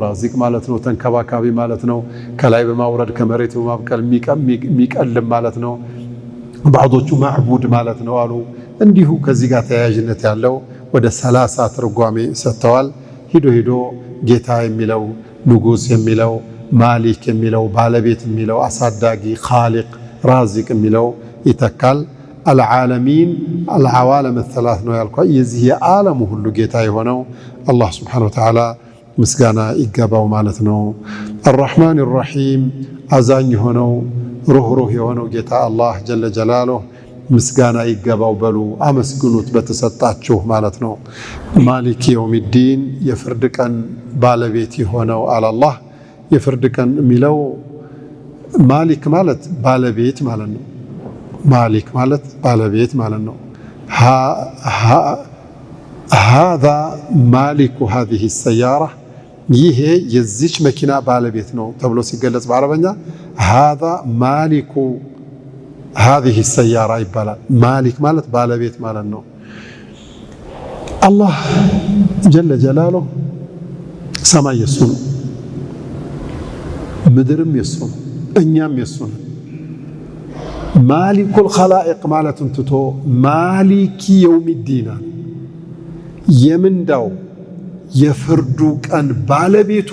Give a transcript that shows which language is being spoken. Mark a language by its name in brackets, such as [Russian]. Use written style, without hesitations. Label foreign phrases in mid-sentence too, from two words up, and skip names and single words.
[Amharic] ራዚቅ ማለት ነው፣ ተንከባካቢ ማለት ነው፣ ከላይ በማውረድ ከመሬት በማብቀል የሚቀልም ማለት ነው። ባዕዶቹ ማዕቡድ ማለት ነው አሉ። እንዲሁ ከዚህ ጋር ተያያዥነት ያለው ወደ 30 ትርጓሜ ሰጥተዋል። ሂዶ ጌታ የሚለው ንጉስ የሚለው ማሊክ የሚለው ባለቤት የሚለው አሳዳጊ ኻሊቅ ራዚቅ የሚለው ይተካል። العالمين [Arabic] العوالم الثلاث [Amharic] ነው ያልኳ የዚህ የዓለሙ ሁሉ ጌታ የሆነው አላህ [Arabic] سبحانه وتعالى [Amharic] ምስጋና ይገባው ማለት ነው። [Arabic] الرحمن الرحيم [Amharic] አዛኝ የሆነው ሩህሩህ የሆነው ጌታ አላህ [Arabic] جل جلاله [Amharic] ምስጋና ይገባው በሉ አመስግኑት በተሰጣችሁ ማለት ነው። [Arabic] مالك يوم الدين [Amharic] የፍርድ ቀን ባለቤት የሆነው አላህ የፍርድ ቀን የሚለው ማሊክ ማለት ባለቤት ማለት ነው። ማሊክ ማለት ባለቤት ማለት ነው። [Arabic] هذا مالك هذه السيارة [Amharic] ይሄ የዚች መኪና ባለቤት ነው ተብሎ ሲገለጽ በአረበኛ [Arabic] هذا مالك هذه السيارة [Amharic] ይባላል። ማሊክ ማለት ባለቤት ማለት ነው። አላህ [Arabic] جل جلاله [Amharic] ሰማይ የሱ ነው፣ ምድርም የሱ ነው፣ እኛም የሱ ነው። [Arabic] مالك الخلائق [Amharic] ማለቱን ትቶ [Arabic] مالكي يوم الدين [Amharic] የምንዳው የፍርዱ ቀን ባለቤቱ